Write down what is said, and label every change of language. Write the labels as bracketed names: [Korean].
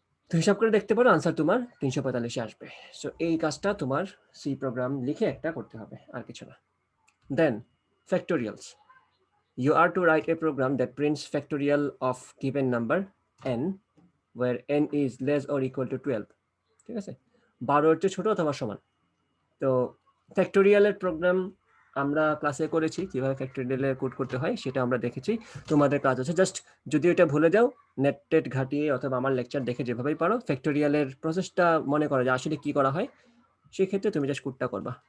[Bangla] তো হিসাব করে দেখতে পারো আনসার তোমার 345 আসবে। সো এই কাজটা তোমার সি প্রোগ্রাম লিখে একটা করতে হবে, আর কিছু না। [English] then factorials, you are to write a program that prints factorial of given number n where n is less or equal to 12, [Bangla] ঠিক আছে, 12 এর চেয়ে ছোট অথবা সমান। তো ফ্যাক্টোরিয়ালের প্রোগ্রাম আমরা ক্লাসে করেছি, কিভাবে ফ্যাক্টোরিয়ালে কোড করতে হয় সেটা আমরা দেখেছি। তোমাদের কাজ হচ্ছে জাস্ট, যদি এটা ভুলে যাও, নেট ঘাটিয়ে অথবা আমার লেকচার দেখে যেভাবেই পারো ফ্যাক্টোরিয়ালের প্রসেসটা মনে করো যে আসলে কি করা হয়, সেক্ষেত্রে তুমি জাস্ট কোডটা করবা।